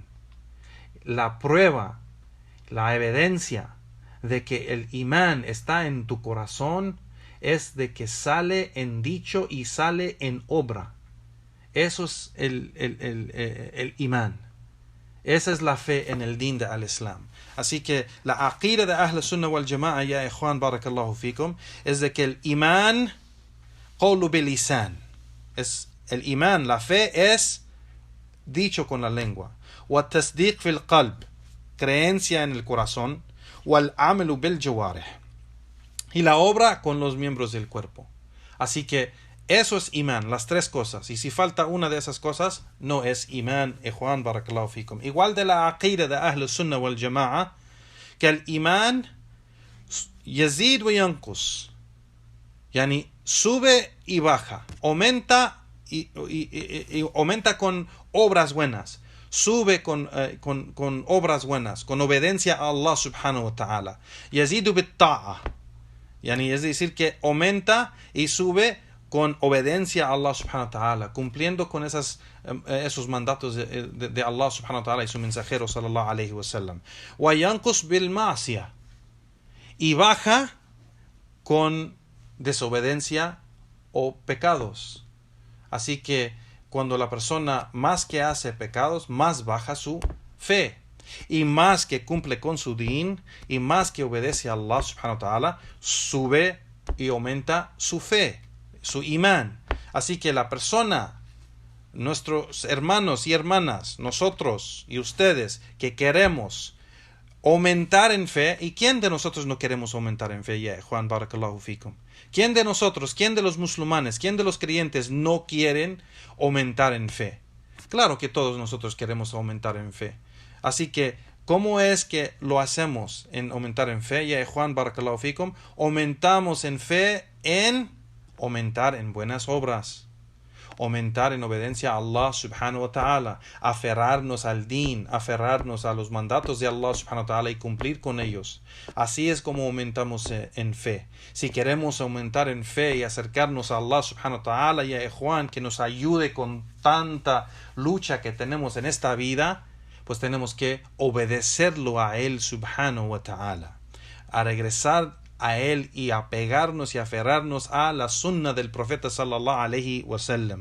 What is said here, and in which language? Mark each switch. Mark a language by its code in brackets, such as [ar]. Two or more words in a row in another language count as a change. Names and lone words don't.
[es] La prueba, la evidencia de que el imán está en tu corazón es de que sale en dicho y sale en obra. Eso es el imán. Esa es la fe en el din de al-Islam. Así que la aqida de [ar] أهل السنة والجماعة, يا إخوان بارك الله فيكم, [es] es de que el imán [ar] قول باللسان. [es] Es el imán, la fe es dicho con la lengua. [ar] وتصديق في القلب, [es] creencia en el corazón. [ar] والعمل بالجوارح, [es] y la obra con los miembros del cuerpo. Así que eso es imán, las tres cosas. Y si falta una de esas cosas, no es imán, [ar] إخوان بارك الله فيكم. [es] Igual de la aqida de [ar] أهل السنة والجماعة, [es] que el imán [ar] يزيد وينقص, [es] yani sube y baja, aumenta y aumenta con obras buenas, sube con obras buenas, con obediencia a Allah [ar] سبحانه وتعالى. يزيد بالطاعة, [es] yani es decir que aumenta y sube con obediencia a Allah [ar] سبحانه وتعالى, [es] cumpliendo con esos mandatos de Allah [ar] سبحانه وتعالى [es] y su mensajero [ar] صلى الله عليه وسلم. وينقص بالمعصية, [es] y baja con desobediencia o pecados. Así que cuando la persona más que hace pecados, más baja su fe, y más que cumple con su din, y más que obedece a Allah [ar] سبحانه وتعالى, [es] sube y aumenta su fe, su imán. Así que la persona, nuestros hermanos y hermanas, nosotros y ustedes que queremos aumentar en fe, ¿y quién de nosotros no queremos aumentar en fe? Ya, Juan, [ar] بارك الله فيكم. [es] ¿Quién de nosotros, quién de los musulmanes, quién de los creyentes no quieren aumentar en fe? Claro que todos nosotros queremos aumentar en fe. Así que, ¿cómo es que lo hacemos en aumentar en fe? Ya, Juan, [ar] بارك الله فيكم. [es] Aumentamos en fe en aumentar en buenas obras, aumentar en obediencia a Allah [ar] سبحانه وتعالى, [es] aferrarnos al din, aferrarnos a los mandatos de Allah [ar] سبحانه وتعالى [es] y cumplir con ellos. Así es como aumentamos en fe. Si queremos aumentar en fe y acercarnos a Allah [ar] سبحانه وتعالى [es] y a Ikhwan, que nos ayude con tanta lucha que tenemos en esta vida, pues tenemos que obedecerlo a Él [ar] سبحانه وتعالى, [es] a regresar a Él y apegarnos y aferrarnos a la sunna del profeta [ar] صلى الله عليه وسلم.